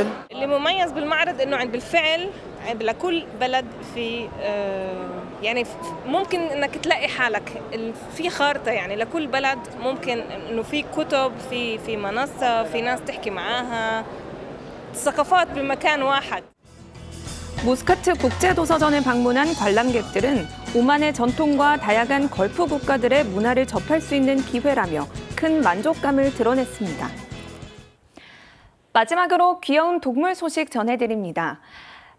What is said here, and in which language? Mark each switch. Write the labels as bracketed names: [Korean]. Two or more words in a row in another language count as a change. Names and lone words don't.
[Arabic] اللي مميز بالمعرض إنه بالفعل لكل بلد في يعني ممكن انك تلاقي حالك في خارطه يعني لكل بلد ممكن انه في كتب في منصه في ناس تحكي معاها ثقافات بمكان واحد. [Korean] 무스카트 국제도서전을 방문한 관람객들은 오만의 전통과 다양한 걸프 국가들의 문화를 접할 수 있는 기회라며 큰 만족감을 드러냈습니다. 마지막으로 귀여운 동물 소식 전해드립니다.